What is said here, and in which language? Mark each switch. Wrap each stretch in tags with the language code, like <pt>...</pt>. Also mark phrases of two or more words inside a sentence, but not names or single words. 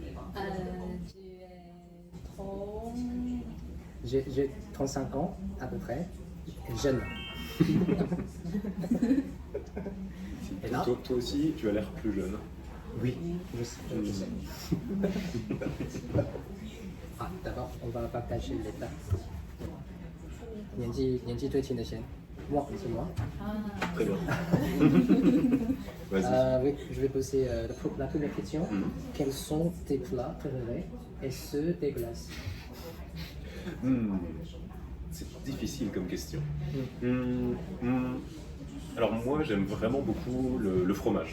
<fr>J'ai 35 ans à peu près. Jeune. Et là? Toi aussi, tu as l'air plus jeune. Oui, je sais. Ah, d'abord, on va partager les plats.</fr> <zh>年纪最轻的先。</zh> <fr>Moi, c'est moi. Très bien. Vas-y. Oui, je vais poser la première question. Quels sont tes plats préférés et ceux des glaces? C'est difficile comme question. Alors moi, j'aime vraiment beaucoup le fromage.</fr>